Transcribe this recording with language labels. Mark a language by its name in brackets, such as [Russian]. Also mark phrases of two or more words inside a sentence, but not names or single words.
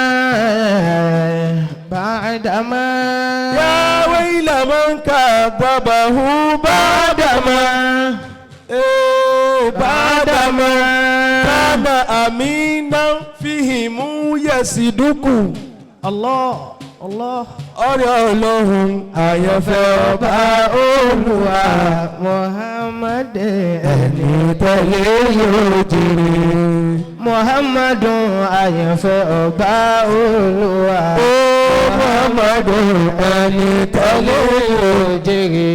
[Arabic] يا ويل من كذبه بعدما بعدما كان أمينا فيهم يصدق الله Allah. [Yoruba] Ọ̀rẹ́ Ọlọ́hun àyànfẹ́ ọba Olúwa Muhammad ẹni tẹ̀lé yóò jèrè. Muhammadun àyànfẹ́ ọba Olúwa. Muhammadun ẹni tẹ̀lé yóò jèrè.